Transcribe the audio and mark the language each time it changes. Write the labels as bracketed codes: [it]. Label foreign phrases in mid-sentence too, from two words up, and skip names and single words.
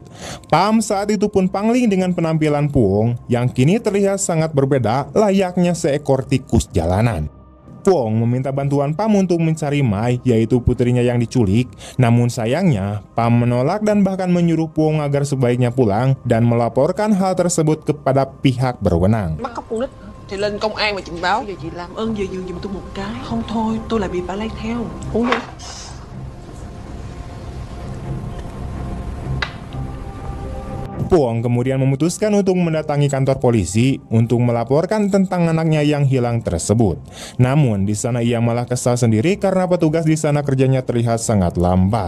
[id] Pam saat itu pun pangling dengan penampilan Puong yang kini terlihat sangat berbeda, layaknya seekor tikus jalanan. Puong meminta bantuan Pam untuk mencari Mai, yaitu putrinya yang diculik. Namun sayangnya, Pam menolak dan bahkan menyuruh Puong agar sebaiknya pulang dan melaporkan hal tersebut kepada pihak berwenang. [vi] Bắt cóc con nít thì lên công an mà trình báo. Giờ chị làm ơn về giường giùm tôi một cái. Không thôi, tôi lại bị bà lấy theo. Uống đi. [id] Puong kemudian memutuskan untuk mendatangi kantor polisi untuk melaporkan tentang anaknya yang hilang tersebut. Namun di sana ia malah kesal sendiri karena petugas di sana kerjanya terlihat sangat lambat.